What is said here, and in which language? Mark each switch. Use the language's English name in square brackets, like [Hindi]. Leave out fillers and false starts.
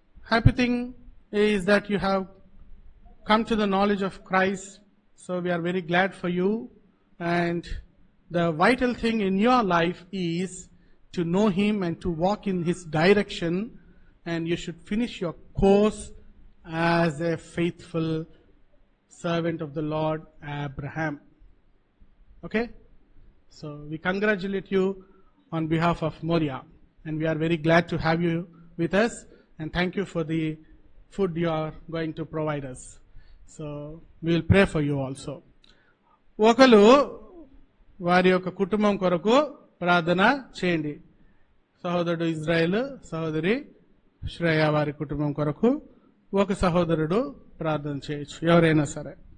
[English] Happy thing is that you have come to the knowledge of Christ. So we are very glad for you. And the vital thing in your life is to know Him and to walk in His direction. And you should finish your course as a faithful servant of the Lord Abraham. Okay? So we congratulate you on behalf of Moria. And we are very glad to have you with us. And thank you for the food you are going to provide us. So we will pray for you also. [Telugu] ఒకరు వారి యొక్క కుటుంబం కొరకు ప్రార్థన చేయండి. సహోదరుడు Israel, సహోదరి శ్రేయ వారి కుటుంబం కొరకు ఒక సహోదరుడు ప్రార్థన చేయొచ్చు, ఎవరైనా సరే.